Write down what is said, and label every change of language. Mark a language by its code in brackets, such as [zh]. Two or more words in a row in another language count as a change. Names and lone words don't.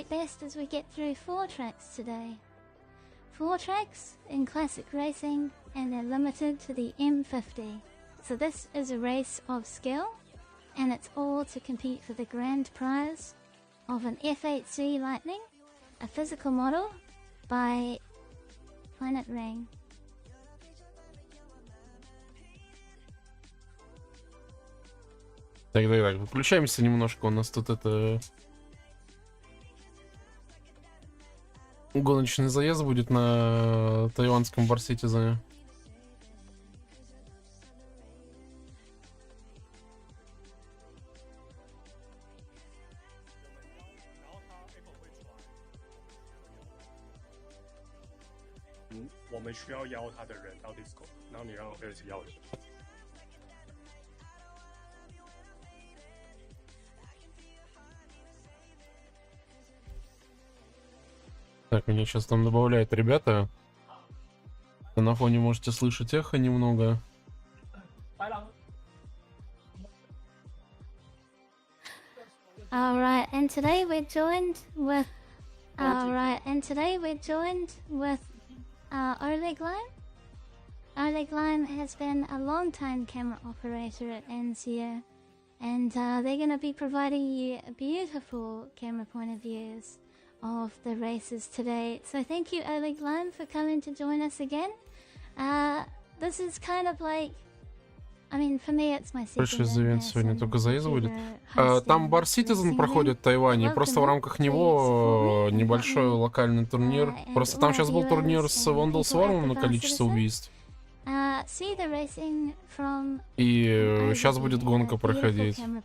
[en] it best as we get through 4 tracks today. 4 tracks in classic racing, and they're limited to the M50. So this is a race of skill, and it's all to compete for the grand prize of an F8C Lightning, a physical model by Planet Ring. [ru] Так, выключаемся немножко, у нас тут это... Гоночный заезд будет на тайванском барситизане. [zh] Мы 需要邀他的人到 Discord， 然后你让OlegLaim邀人。 [ru] Так, меня сейчас там добавляют ребята. На фоне можете слышать эхо немного. [en] Alright, and today we're joined with OlegLaim. OlegLaim has been a long-time camera operator at NCO, and they're going to be providing you beautiful camera point of views of the races today. So thank you, OlegLaim, for coming to join us again. This is kind of like, I mean, for me it's my second [ru] Ивент сегодня только заезд будет. Там Бар Citizen проходит в Тайване, просто в рамках него небольшой локальный турнир. Просто там сейчас был турнир с Vandal Swarm на количество убийств. И сейчас будет гонка проходить.